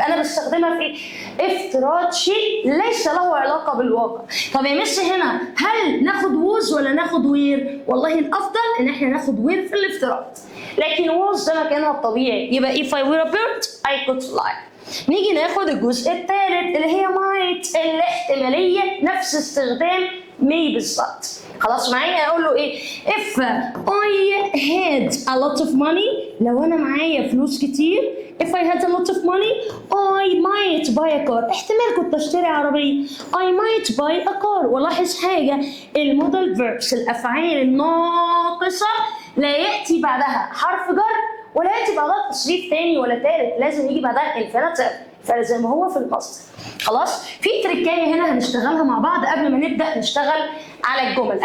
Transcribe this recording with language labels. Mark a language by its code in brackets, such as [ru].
[ar] يبقى انا بستخدمها في افتراض شيء ليس له علاقه بالواقع. طب يا مس هنا هل ناخد was ولا ناخد were؟ والله الافضل ان احنا ناخد were في الافتراض، لكن was ده مكانها الطبيعي. يبقى [en] if I were a bird I could fly. [ar] نيجي ناخد الجزء الثالث اللي هي might، الاحتماليه نفس استخدام may بالظبط. خلاص معايا؟ اقول له ايه [en] if I had a lot of money، [ar] لو انا معايا فلوس كتير [en] if I had a lot of money I might buy a car، [ar] احتمال كنت اشتري عربيه. [en] I might buy a car. [ar] ولاحظ حاجه، المودال فيربس الافعال الناقصه لا ياتي بعدها حرف جر ولا ياتي بعدها تصريف تاني ولا تالت، لازم يجي بعدها انفينيتيف فزي ما هو في المصدر. خلاص؟ في تريكايه هنا هنشتغلها مع بعض قبل ما نبدا نشتغل على الجمل.